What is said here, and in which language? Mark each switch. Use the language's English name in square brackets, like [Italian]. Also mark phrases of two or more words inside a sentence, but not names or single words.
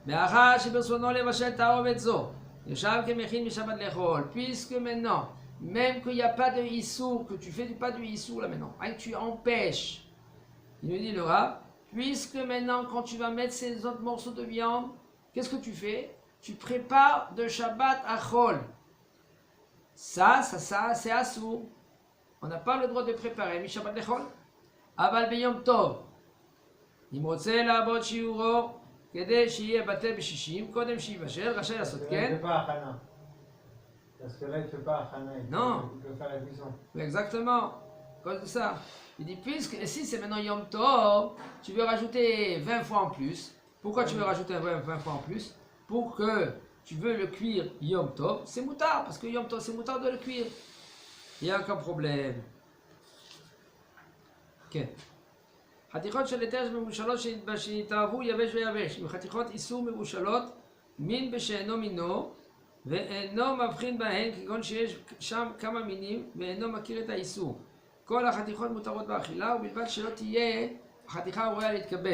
[French] Puisque maintenant, même qu'il n'y a pas de Issour, que tu fais pas du Issour là maintenant, que tu empêches, il nous dit le Rav, puisque maintenant quand tu vas mettre ces autres morceaux de viande, qu'est-ce que tu fais? Tu prépares de Shabbat à Chol. Ça, c'est Assour. On n'a pas le droit de préparer [Hebrew] משבת לחול. אבל ביום טוב. אם רוצה לעבוד שיעורו כדי שיהיה בטל בשישים, קודם שיבשל, רשאי לעשות כן. [French] Parce que là, il ne fait pas Achana. Non. Il peut faire la cuisson. Exactement. À cause de ça. Il dit, puisque si c'est maintenant Yom Tov, tu veux rajouter 20 fois en plus. Pourquoi tu veux rajouter 20 fois en plus? Pour que tu veux le cuire Yom Tov, c'est moutard, parce que Yom Tov, c'est moutard de le cuire. Il n'y a aucun problème. [Hebrew] כן. חתיכות של היתר מבושלות שנתאהבו יבש ויבש, עם חתיכות איסור מבושלות מין בשאינו מינו ואינו מבחין בהן כגון שיש שם כמה מינים ואינו מכיר את האיסור. כל החתיכות מותרות באכילה ובלבד שלא תהיה החתיכה הראויה להתכבד.